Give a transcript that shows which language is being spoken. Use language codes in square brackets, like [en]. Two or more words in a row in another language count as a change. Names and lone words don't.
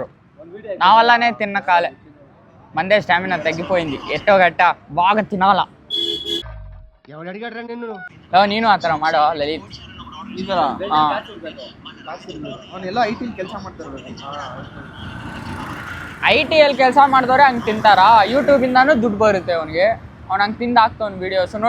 [te] నా వల్లనే తిన్న కాలే, మందే స్టామినా తగ్గిపోయింది. ఎట్టో గట్ట బాగా తినాలా. [kn] ನೀನು ಆ ಥರ ಮಾಡೋ ಲಲಿತ್. ಐಟಿಯಲ್ಲಿ ಕೆಲಸ ಮಾಡಿದವ್ರೆ ಹಂಗೆ ತಿಂತಾರಾ? ಯೂಟ್ಯೂಬಿಂದಾನು ದುಡ್ಡು ಬರುತ್ತೆ ಅವನಿಗೆ, ಅವ್ನು ಹಂಗೆ ತಿಂದು ಹಾಕ್ತವ್ನು ವೀಡಿಯೋಸ್ ನೋಡಿ.